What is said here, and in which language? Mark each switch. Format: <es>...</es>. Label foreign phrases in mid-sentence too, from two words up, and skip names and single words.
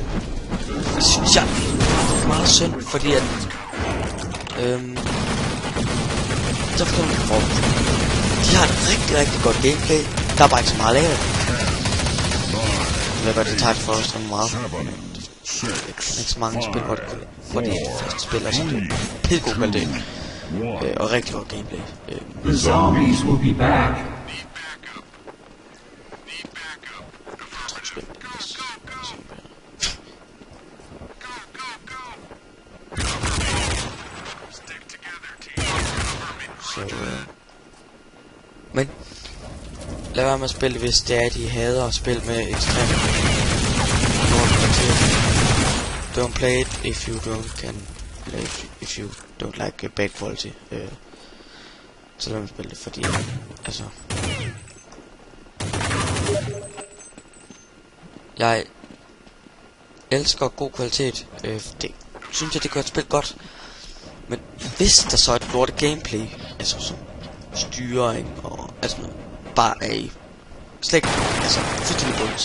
<da>Det synes jeg er meget synd, fordi at så får man for de har et rigtig godt gameplay. Der er bare ikke så meget af det. Jeg ved godt, det tager det for os meget. Der er ikke så mange spil, hvor det første spil er sådan helt god kvalitet. Og rigtig godt gameplay.</da> <en>The zombies will be back.</en> <da>Men lad være med at spille, hvis det er, at de hader at spille med ekstremt dårlig kvalitet.</da> <en>Don't play it if you don't can play it if you don't like bad quality.</en> <da>Så lad mig spille det, fordi altså jeg elsker god kvalitet. Det synes jeg, det gør et spil godt. Men hvis der så er et lortet gameplay, altså som styring og altså bare er i slet ikke, altså fuldstændig bunds.</da>